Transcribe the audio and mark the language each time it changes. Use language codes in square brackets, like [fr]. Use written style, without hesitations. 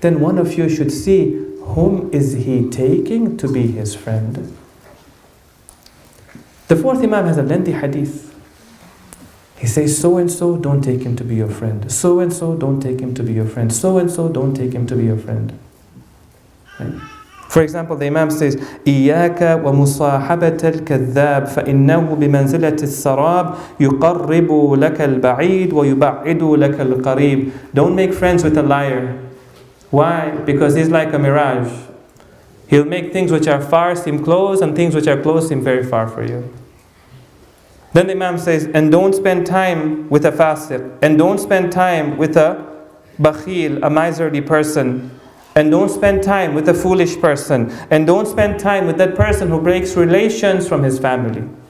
[en] Then one of you should see whom is he taking to be his friend. The fourth Imam has a lengthy hadith. He says, so and so, don't take him to be your friend. So and so, don't take him to be your friend. So and so, don't take him to be your friend. Right? For example, the Imam says, [ar] إِيَّاكَ وَمُصَاحَبَةَ الْكَذَّابِ فَإِنَّهُ بِمَنْزِلَةِ السَّرَابِ يُقَرِّبُ لَكَ الْبَعِيدِ وَيُبَعِّدُ لَكَ الْقَرِيبِ. [en] Don't make friends with a liar. Why? Because he's like a mirage. He'll make things which are far seem close and things which are close seem very far for you. Then the Imam says, and don't spend time with a fasiq, and don't spend time with a bakhil, a miserly person, and don't spend time with a foolish person, and don't spend time with that person who breaks relations from his family.